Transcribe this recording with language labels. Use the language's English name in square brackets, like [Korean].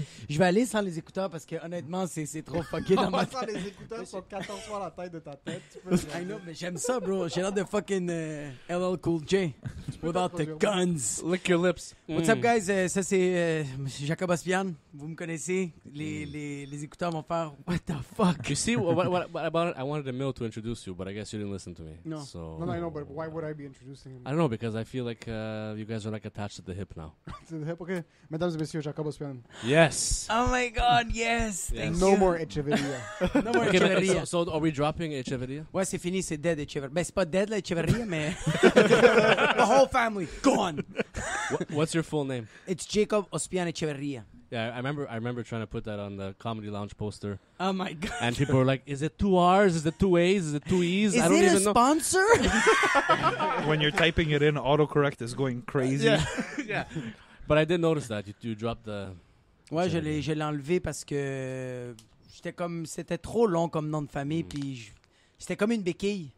[French] Je vais aller sans les écouteurs parce que honnêtement, c'est trop fucké dans ma tête. Les écouteurs sont 14 fois la taille de ta tête. Tu peux [English] I know, [French] mais j'aime ça, bro. J'ai l'air de fucking LL Cool J [English] without the guns. Lick your lips. What's up, guys? [French] Ça, c'est [English] Jacob and Emile. [French] Vous me connaissez. Les écouteurs vont faire [English] what the fuck? You see, what about it? I wanted Emile to introduce you, but I guess you didn't listen to me. No. So No, I know, but why would I be introducing him? I don't know, because I feel like you guys are like attached to the hip now. To the hip, okay. [French] Mesdames et messieurs, [English] Jacob and Emile. Yes. Oh my God, yes. Thank No you. more Echeverria. No more Okay, but Echeverria. so are we dropping Echeverria? [French] Ouais, c'est fini, c'est dead Echeverria. Ben, c'est pas dead, là, Echeverria, mais [English] the whole family, gone. What's your full name? It's Jacob Ospian Echeverria. Yeah, I remember trying to put that on the Comedy Lounge poster, Oh my God. and people were like, "Is it 2 R's? Is it 2 A's? Is it 2 E's?" Is I don't it a even know. sponsor? When you're typing it in, autocorrect is going crazy. Yeah, yeah. But I did notice that you dropped the. [French] Ouais, je l'ai enlevé parce que c'était trop long comme nom de famille, puis c'était comme une béquille.